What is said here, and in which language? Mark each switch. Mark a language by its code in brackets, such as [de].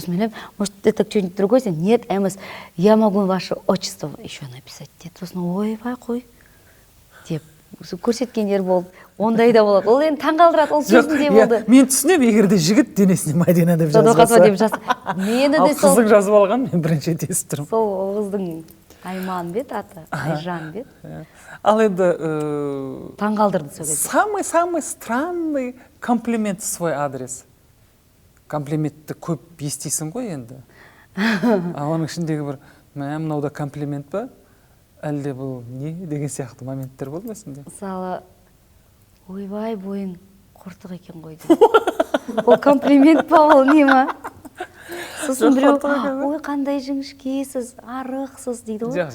[kk] Сосын мен, [ru] может, это что-нибудь другое? Нет, МС. Я могу ваше отчество еще написать. [kk] Сосын, ойбай, қой. Деп, көрсеткендер болды. Ондай да болады. Ол енді таңғалдырады, ол кезінде болды. Мен түсінем, егер де жігіт денесіне Мадина деп Садвакасова деп мені де сол. Ал қыздың жазып алған, мен бірінші естіп тұрмын. Сол қыздың Айман бет аты, Айжан бет. Ал енді таңғалдырды сол кезде. [ru] Самый странный комплимент в свой адрес. [kk] Комплиментті көп естисің ғой енді. Оның ішіндегі бір, мынау да комплимент па? Әлде бұл не деген сияқты моменттер болды ма сенде? Мысалы, ойбай, бойың құртық екен ғой деп. Ол комплимент па, ол не ма? Сосын біреу, ой, қандай жіңішкесіз, арықсыз дейді ғой.